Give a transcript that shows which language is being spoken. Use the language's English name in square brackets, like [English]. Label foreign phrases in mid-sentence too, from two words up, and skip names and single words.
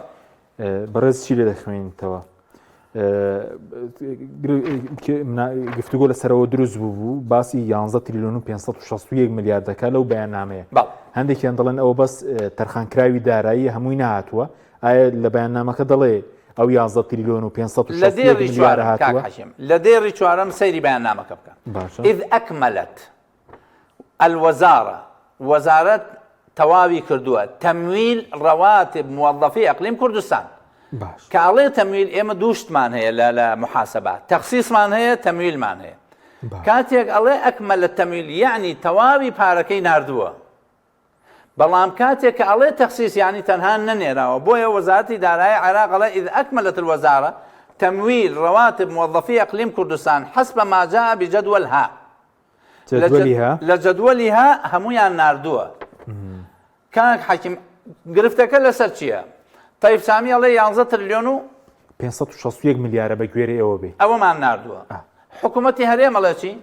[Central Kurdish] بەڕێز چی لێ دەخوێنیتەوە گفتوگۆ لەسەرەوە دروست بوو باسی 11 تریلیۆن و 561 میلیارد دەکا لەو بەیاننامەیە هەندێکیان دەڵێن ئەوە بەس تەرخانکراوی دارایی هەمووی نهاتووە ئایا لە بەیاننامەکە دەڵێ ئەو 11 تریلیۆن و 561 میلیارد هاتووە لە دێڕی چوارەم سەیری بەیاننامەکە بکە [Arabic] إذ أكملت الوزارة [Central Kurdish] وزارة تەواوی کردووە [Arabic] تەمویل ڕەواتب موظفی ئەقلیم [Central Kurdish] کوردستان کە ئەڵێ تەمویل ئێمە دووشتمان هەیە لە محاسبات تەخسیسمان هەیە تەمویلمان هەیە کاتێک ئەڵێ [Arabic] ئەکمەلت تەمویل [Central Kurdish] یعنی تەواوی پارەکەی ناردووە بەڵام کاتێک کە ئەڵێ تەخسیس یعنی تەنها نەنێراوە بۆیە وەزارەتی دارایی عێراق ئەڵێ [Arabic] إذ أكملت الوزارة تەمویل ڕەواتب موظفی ئەقلیم کوردستان حسب ما جاء بجدولها [Central Kurdish] لە جدولیها هەمویان ناردووە. کاک حەکیم گرفتەکە لەسەر چییە؟ تایف سامی ئەڵێ 11 تریلیۆن و 561 میلیارە بە گوێرەی ئەوە بێ ئەوەمان ناردووە. حکوومەتی هەرێم ئەڵێ چی؟